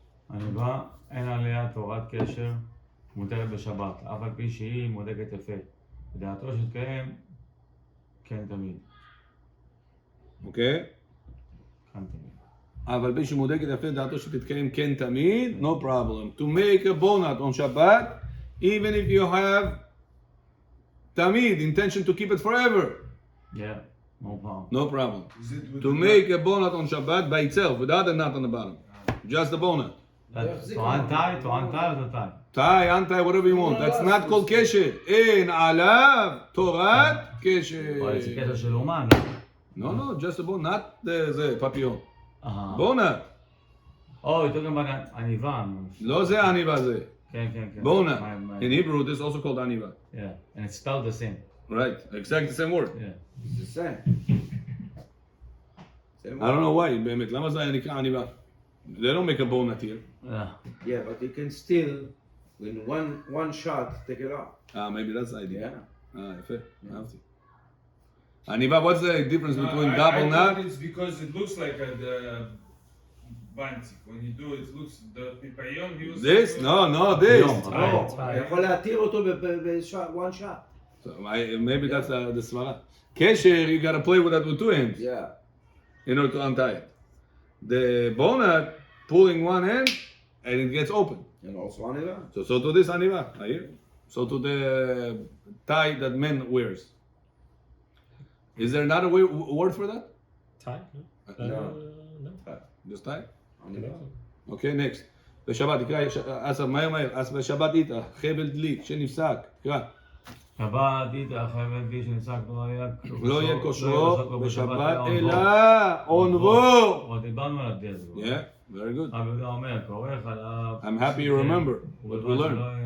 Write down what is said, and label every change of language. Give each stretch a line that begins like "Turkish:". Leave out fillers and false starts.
Hebrew: עניבה, אין עליה תורת קשר מותרת בשבת, אף על פי שהיא מודקת יפה. בדעתו שתקיים, כן תמיד.
English: אוקיי?
Hebrew: כן תמיד. אבל בי שמודקת יפה דעתו שתתקיים כן תמיד,
English: no problem. To make a bonnet on Shabbat, even if you have תמיד, intention to keep it forever. Yeah, no problem. No problem. To make a bonnet on Shabbat by itself, without a knot on the bottom. Just the bonnet. To untie or to tie? Tie, untie, whatever you want. That's not called kesher.
Hebrew: אין עליו תורת קשר. אבל זה קשר של אומן.
English: No, just a bonnet, not the papillon. Uh-huh. Bonnet. Oh, you're talking about עניבה.
Hebrew: לא זה עניבה זה. כן.
English: Bonnet. In Hebrew, this is also called עניבה. Yeah, and it's spelled the same. Right, exactly the same word. Yeah. It's the same. I don't know why,
Hebrew: באמת, למה זה היה נקרא עניבה?
English: They don't make a bonnet here. Yeah, but you can still, in one shot, take it off. Maybe that's the idea. Yeah.
Hebrew: יפה, אהבתי.
English: עניבה, what's the difference between double I knot? think it's because it looks like the bantik. When you do it, it looks the pipayon. This? No, this.
Hebrew: לא, אתה יכול להתיר אותו ב-
English: one shot. So maybe that's the svara. Kesher, you gotta play with that with two hands Yeah. in order to untie it. The bonnet, pulling one end, and it gets open. And also עניבה. So to this aniva, here. So to the tie that men wears. Is there another word for that? Tie? No. Just tie?
Hebrew: עניבה.
English: Okay, next.
Hebrew: בשבת, תקרא, אסף, מהר, אז בשבת איתה, חבל דלי, שנפסק, תקרא. שבת איתה חבל דלי שנפסק לא יהיה כושרו בשבת, אלא עונבו. דיברנו על הדרך.
English: Yeah, very good.
Hebrew: רבי יהודה אומר, כורך עליו.
English: I'm happy you remember what we learned.